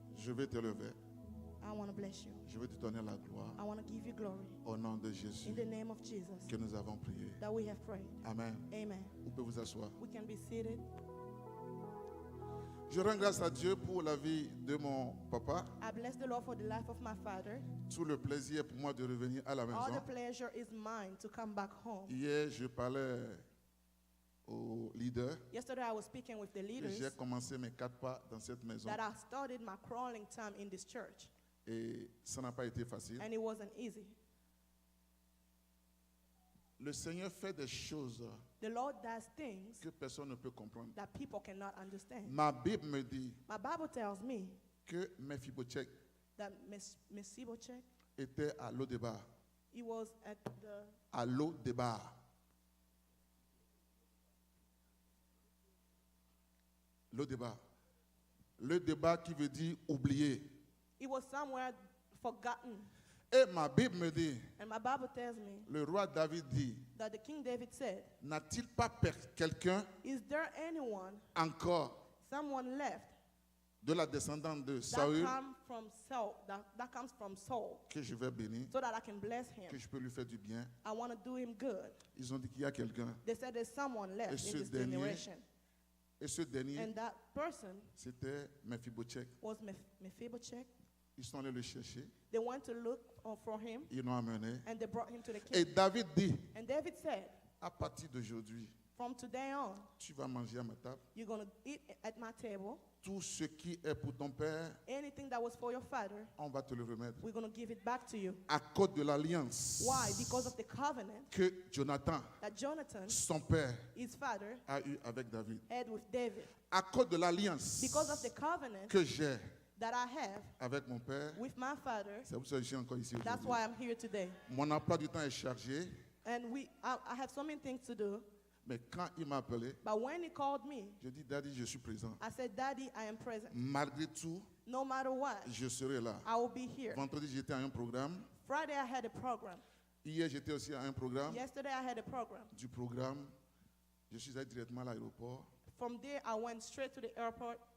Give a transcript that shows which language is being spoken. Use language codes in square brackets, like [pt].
[fr] Je vais te lever. [en] I want to bless you. [fr] Je vais te donner la gloire [en] I want to give you glory [fr] au nom de Jésus [en] in the name of Jesus [fr] que nous avons prié. [en] that we have prayed. [fr] Amen. [en] Amen. [fr] Vous pouvez vous asseoir. [en] We can be seated. [fr] Je rends grâce à Dieu pour la vie de mon papa. [en] I bless the Lord for the life of my father. [fr] Tout le plaisir pour moi de revenir à la [en] All [fr] maison. [en] the pleasure is mine to come back home. [fr] Hier, je parlais au leader [en] Yesterday I was speaking with the [fr] que [en] leaders [fr] j'ai commencé mes 4 pas dans cette maison [en] that I started my crawling time in this church, [fr] et ça n'a pas été facile. [en] and it wasn't easy. [fr] Le Seigneur fait des choses [en] The Lord does things [fr] que personne ne peut comprendre. [en] that people cannot understand. [fr] Ma Bible me dit [en] My Bible tells me [fr] que Mephibosheth [en] that Mephibosheth, [fr] était à l'eau débat. [en] he was at the [fr] À l'eau débat. Le débat. Le débat qui veut dire oublier. [en] he was somewhere forgotten. [fr] Et ma Bible me dit, [en] And my Bible tells me [fr] le roi David dit, [en] that the King David said, [fr] n'a-t-il pas quelqu'un [en] is there anyone, [fr] encore [en] someone left [fr] de la descendante de [en] that [fr] Saül [en] come from Saul, that comes from Saul, [fr] que je vais bénir, [en] so that I can bless [fr] que [en] him? [fr] je peux lui faire du bien? [en] I want to do him good. [fr] Ils ont dit qu'il y a quelqu'un. [en] They said there's someone left [fr] Et [en] in [fr] ce [en] this [fr] dernier [en] generation. [fr] Et ce dernier, [en] And that person [fr] c'était Mephibosheth. [en] was Mephibosheth. [fr] Ils sont allés le chercher, [en] They went to look for him, [fr] ils l'ont amené. [en] and they brought him to the [fr] Et [en] king. [fr] David dit, [en] And David said, [fr] à partir d'aujourd'hui, [en] from today on, [fr] tu vas manger à ma table. [en] you're going to eat at my table. [fr] Tout ce qui est pour ton père, [en] Anything that was for your father, [fr] on va te le remettre. [en] we're going to give it back to you. [fr] À cause de l'alliance [en] Why? Because of the covenant [fr] que Jonathan, [en] that Jonathan, [fr] son père, [en] his father, [fr] a eu avec David. [en] had with David. [fr] À cause de l'alliance [en] Because of the covenant [fr] que j'ai [en] that I have [fr] avec mon père, [en] with my father, [fr] c'est pour ça que je suis encore ici [en] that's [fr] aujourd'hui. [en] why I'm here today. [fr] Mon emploi du temps est chargé, [en] And I have so many things to do. [fr] mais quand il m'a appelé, [en] But when he called me, [fr] je dis, Daddy, je suis présent. [en] I said, Daddy, I am present. [fr] Malgré tout, [en] No matter what, [fr] je serai là. [en] I will be here. [fr] Vendredi, j'étais à un programme. [en] Friday, I had a program. [fr] Hier, j'étais aussi à un programme. [en] Yesterday I had a program. [fr] Du programme, je suis allé directement à l'aéroport [en] From there, I went straight to the airport